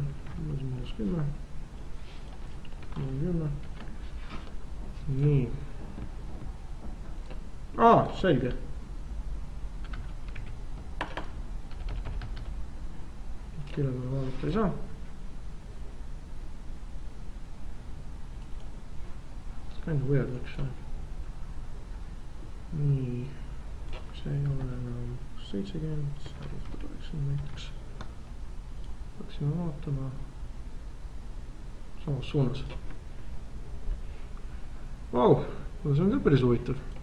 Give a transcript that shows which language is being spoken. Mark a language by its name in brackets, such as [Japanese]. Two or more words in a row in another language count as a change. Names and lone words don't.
[Estonian] -10. Nii. Selge. Kelle peale vaadata ei saa. [English] Kind of weird [Estonian] läks see. Nii, see ei ole enam 70, see on näiteks. Peaksime vaatama samas suunas. Vau, see on ka päris huvitav.